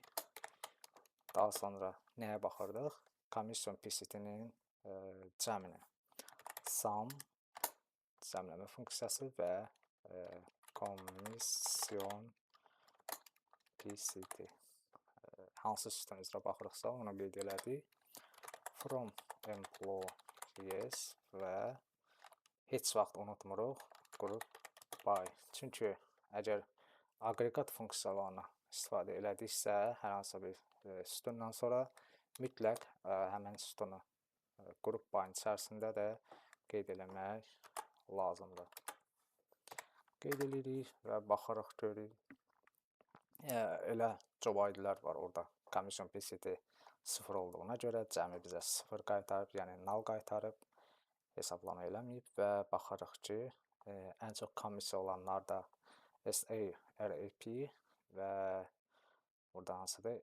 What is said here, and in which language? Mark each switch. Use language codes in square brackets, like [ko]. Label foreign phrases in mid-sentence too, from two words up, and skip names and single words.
[az] Daha sonra nəyə baxırdıq? [en] Commission PCT-nin [az] cəminə. Sum, cəmləmə funksiyası və [en] Commission PCT. [az] Hansı sütun üzrə baxırıqsa, onu qeyd elədik. [en] From employees [az] və heç vaxt unutmuruq [en] group by. [az] Çünki əgər aqreqat funksiyalarını istifadə elədiksə, hər hansı bir sütundan sonra mütləq həmin sütunu [en] group by [az] içərisində də qeyd eləmək lazımdır. Qeyd edirik və baxırıq, görürük. Elə [en] job ID-lər [az] var orada. [en] Commission PCT [az] 0 olduğuna görə cəmi bizə 0 qaytarıb, yəni null qaytarıb, hesablama eləməyib və baxırıq ki, ən çox komissiya olanlar da SA, RAP və burada hansıdır?